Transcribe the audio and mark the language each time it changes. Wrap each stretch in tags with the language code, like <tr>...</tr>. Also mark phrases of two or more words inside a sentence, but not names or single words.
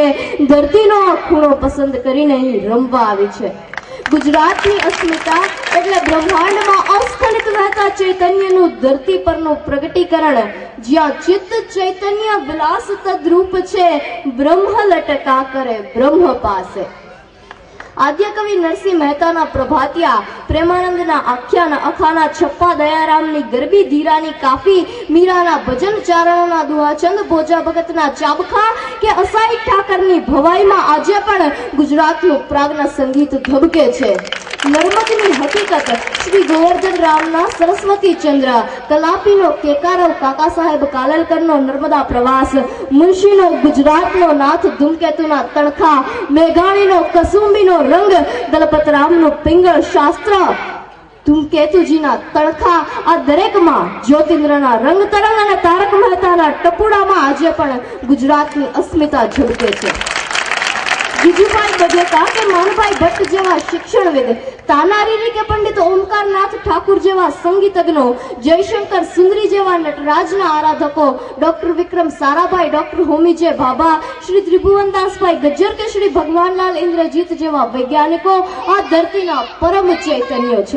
<gu>ધરતીનો આ ખૂણો પસંદ કરીને અહીં રમવા આવી છે। ગુજરાતની અસ્મિતા એટલે બ્રહ્માંડમાં અસ્ખલિત વહેતા ચૈતન્યનું ધરતી પરનું પ્રગટીકરણ, જ્યાં ચિત્ત ચૈતન્ય વિલાસ તદ્રૂપ છે, બ્રહ્મ લટકા કરે બ્રહ્મ પાસે। આદ્ય કવિ નરસિંહ મહેતાના પ્રભાતિયા, પ્રેમાનંદના આખ્યાન અખાના, છપ્પા દયારામની ગરબી ધીરાની કાફી, મીરાના ભજન ચારણોના દુહા, ચંદ ભોજા ભગતના ચાબખા કે અસાઈ ઠાકરની ભવાઈમાં આજે પણ ગુજરાતનું પ્રાજ્ઞ સંગીત ધબકે છે। નર્મદની હકીકત શ્રી ગોવર્ધન રામના સરસ્વતી ચંદ્ર, કલાપીનો કેકારવ કાકા સાહેબ કાલેલકરનો નર્મદા પ્રવાસ, મુંશીનો ગુજરાતનો નાથ ધૂમકેતુના તણખા, મેઘાણીનો કસુંબીનો રંગ, દલપતરામનું પિંગળ શાસ્ત્ર, ધૂમકેતુજીના તણખા આ દરેકમાં જ્યોતીન્દ્રના રંગ તરંગ અને તારક મહેતાના ટપુડામાં આજે પણ ગુજરાતની અસ્મિતા ઝળકે છે। જીજુભાઈ બજેકા કે માનભાઈ ભટ્ટ જેવા શિક્ષણવિદ, તાનારીરી કે પંડિત ઓમકારનાથ ઠાકુર જેવા સંગીતજ્ઞો, જયશંકર સુંદરી જેવા નટરાજના આરાધકો, ડોક્ટર વિક્રમ સારાભાઈ, ડોક્ટર હોમીજે ભાભા, શ્રી ત્રિભુવનદાસભાઈ ગજ્જર કે શ્રી ભગવાનલાલ ઇન્દ્રજીત જેવા વૈજ્ઞાનિકો આ ધરતીના પરમ ચૈતન્ય છે।</gu>